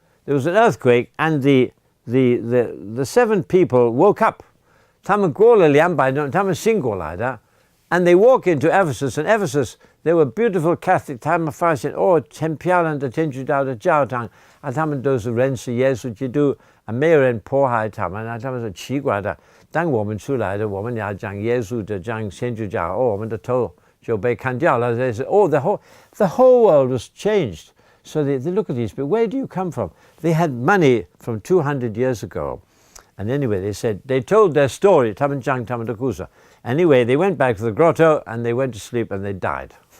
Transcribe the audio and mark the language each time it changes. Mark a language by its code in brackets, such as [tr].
[en] There was an earthquake, and the 7 people woke up. [zh] 他们过了200年，他们信过来的。 [en] And they walk into Ephesus, and Ephesus, they were beautiful Catholic. [zh] 他们发现很漂亮的天主教的教堂啊，他们都是认识耶稣基督啊，没有人迫害他们啊。他们说奇怪的，当我们出来的，我们要讲耶稣的，讲天主教，我们的头就被砍掉了。 [en] They said, the whole world was changed. So they look at these people. Where do you come from? They had money from 200 years ago. And anyway, they told their story. [zh] 他们讲他们的故事。 [en] Anyway, they went back to the grotto and they went to sleep and they died.